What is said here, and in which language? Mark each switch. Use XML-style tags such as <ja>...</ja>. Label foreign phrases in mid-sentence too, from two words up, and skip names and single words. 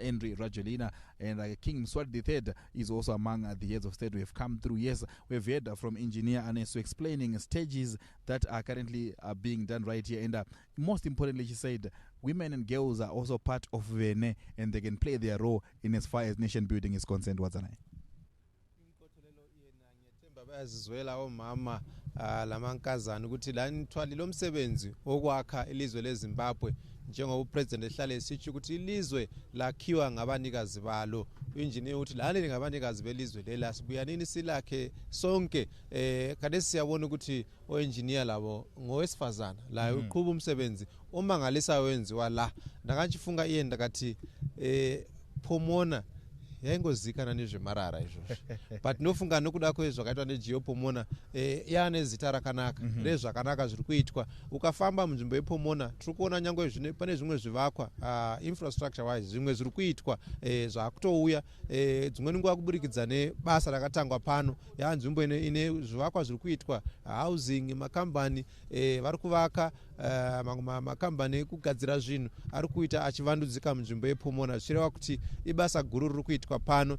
<en>Henry Rajoelina, and King Mswati III is also among the heads of state who have come through. Yes, we've heard from Engineer Anesu explaining stages that are currently being done right here. And most importantly, she said, women and girls are also part of VNE, and they can play their role in as far as nation building is concerned. What's</en> <nd>bayazizwela omama lamankazana ukuthi lanithwalile umsebenzi wokwakha ilizwe leZimbabwe, njengoba upresident ehlale esitsho ukuthi ilizwe lakhiwa ngabanikazi balo. Engineer uthi lani ngabanikazi belizwe lela, sibuya nini silakhe sonke. Kade siyabona ukuthi oengineer labo ngowesifazana la uqhuba umsebenzi omangalisa wenziwa la.</nd> <sn>Ndakanchifunga iyenda kathi Pomona yayingozikana nezvemarara izvozvo but nofunga nokuda kwezvakaitwa neGeo-Pomona yane zita rakanaka rezvakanaka zviri kuitwa. Ukafamba munzvimbo yePomona tiri kuona nyangwe pane zvimwe zvivakwa</sn> <en>infrastructure wise</en> <sn>zvimwe zviri kuitwa zvakutouya dzimweni nguva kuburikidza nebasa rakatangwa pano yanzvimbo ine zvivakwa zviri kuitwa housing, makambani vari kuvaka makambani ekugadzira zvinhu ari kuita achivandudzika munzvimbo yePomona, zvichireva kuti ibasa guru riri kuitwa pano.</sn>